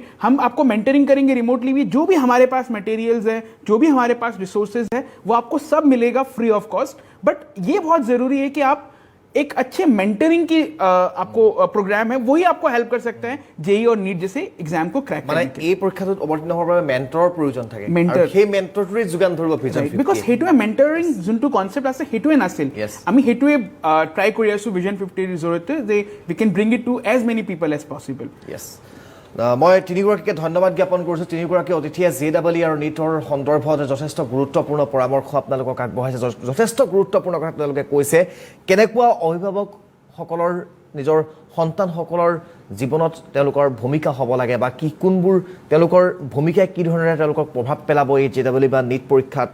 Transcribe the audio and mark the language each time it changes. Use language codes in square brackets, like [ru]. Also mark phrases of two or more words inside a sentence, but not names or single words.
[hi] हम आपको मेंटरिंग करेंगे रिमोटली भी। जो भी हमारे पास मटेरियल्स है, जो भी हमारे पास रिसोर्सेज है, वो आपको सब मिलेगा [en] free of cost. [hi] बट ये बहुत ज़रूरी है कि आप एक अच्छे मेंटरिंग की आपको प्रोग्राम है, वही आपको हेल्प कर सकता है जेई और नीट जैसे एग्जाम को क्रैक करने के। [as] এই পৰীক্ষাটোত অৱতীৰ্ণ হোৱাৰ বাবে মেণ্টৰৰ প্ৰয়োজন থাকে, মেণ্টৰ। আৰু সেই মেণ্টৰটোৱে যোগান ধৰিব ভিজন 50। বিকজ সেইটোৱে মেণ্টৰিং যোনটো কনচেপ্ট আছে সেইটোৱে নাছিল। [en] Yes. [as] আমি সেইটোৱে ট্ৰাই কৰি আছোঁ ভিজন 50ৰ জৰিয়তে, যে [en] we can bring it to as many people as possible. [as] য়েছ, মই তিনিগৰাকীকে ধন্যবাদ জ্ঞাপন কৰিছোঁ। তিনিগৰাকী অতিথিয়ে JEE আৰু নীটৰ সন্দৰ্ভত যথেষ্ট গুৰুত্বপূৰ্ণ পৰামৰ্শ আপোনালোকক আগবঢ়াইছে, যথেষ্ট গুৰুত্বপূৰ্ণ কথা তেওঁলোকে কৈছে। কেনেকুৱা অভিভাৱকসকলৰ নিজৰ সন্তানসকলৰ জীৱনত তেওঁলোকৰ ভূমিকা হ'ব লাগে, বা কোনবোৰ তেওঁলোকৰ ভূমিকাই কি ধৰণেৰে তেওঁলোকক প্ৰভাৱ পেলাব এই JEE বা নীট পৰীক্ষাত